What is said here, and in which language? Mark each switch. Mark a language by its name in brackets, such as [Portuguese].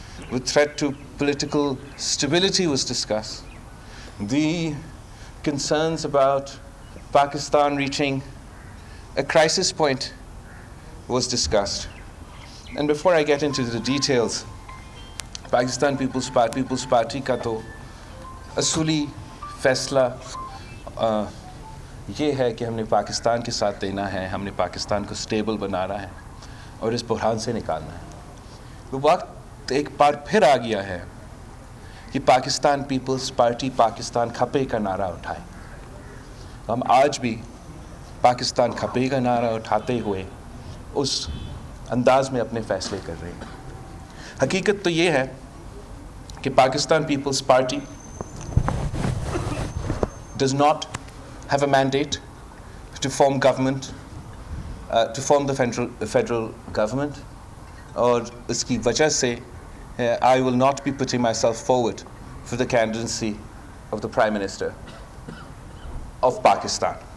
[English] The threat to political stability was discussed. The concerns about Pakistan reaching a crisis point was discussed. And before I get into the details, [Hindi] Pakistan People's Party का तो असूली फैसला ये है कि हमने पाकिस्तान के साथ देना है, हमने पाकिस्तान को स्टेबल बनाना है और इस बुरहान से निकालना है। वो वक्त एक बार फिर आ गया है कि पाकिस्तान पीपल्स पार्टी पाकिस्तान खपे का नारा उठाए। हम आज भी पाकिस्तान खपे का नारा उठाते हुए उस अंदाज में अपने फैसले कर रहे हैं। हकीकत तो ये है कि Pakistan peoples party [English] does not have a mandate to form government, to form the federal government, [Hindi] और इसकी वजह से [English] I will not be putting myself forward for the candidacy of the Prime Minister of Pakistan.